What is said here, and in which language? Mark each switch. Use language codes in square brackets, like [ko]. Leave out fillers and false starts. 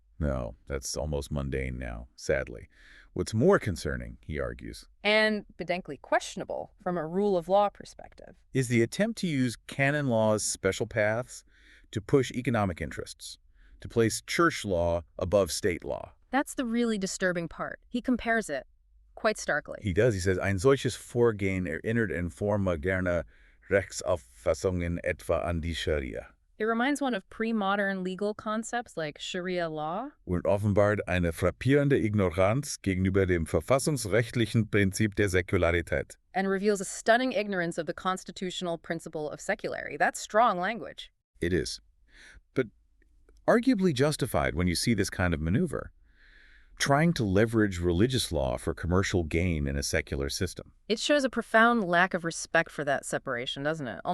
[en] No, that's almost mundane now, sadly. What's more concerning, he argues, And bedenkly questionable from a rule of law perspective. is the attempt to use canon law's special paths to push economic interests, to place church law above state law. That's the really disturbing part. He compares it quite starkly. He does. He says, [de] ein solches Vorgehen erinnert in Form moderner Rechtsauffassungen etwa an die Scharia. [en] It reminds one of pre-modern legal concepts like Sharia law. [de] Und offenbart eine frappierende Ignoranz gegenüber dem verfassungsrechtlichen Prinzip der Säkularität. [en] And reveals a stunning ignorance of the constitutional principle of secularity. That's strong language. It is. But arguably justified when you see this kind of maneuver. Trying to leverage religious law for commercial gain in a secular system. It shows a profound lack of respect for that separation, doesn't it?